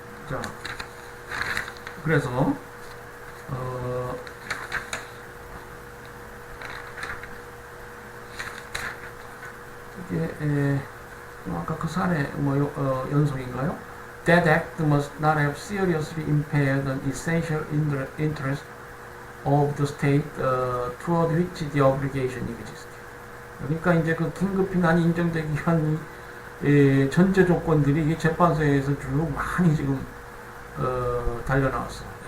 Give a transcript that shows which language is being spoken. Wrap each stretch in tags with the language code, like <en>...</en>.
<ko>자, 그래서 이게 아까 그 사례 연속인가요?</ko> <en>That act must not have seriously impaired the essential interest of the state toward which the obligation exists.</en> <ko>그러니까 이제 그 긴급 피난이 인정되기 위한 전제 조건들이 이게 재판소에서 쭉 많이 지금 달려나왔어.</ko>